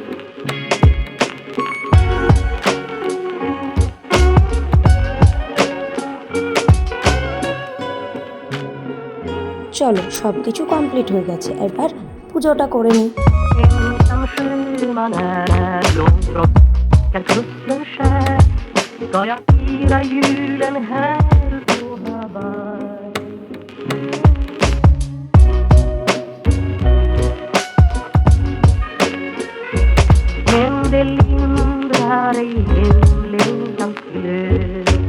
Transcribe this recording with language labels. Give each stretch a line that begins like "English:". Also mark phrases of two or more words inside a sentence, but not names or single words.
Bangla: চলো, সব কিছু কমপ্লিট হয়ে গেছে, এবার পুজোটা করে নিই।
Swedish: Ensam sjöman är långt från svenska kusten skär ska jag fira julen här på Hawaii. Men det lindrar ej hemlängtans glöd.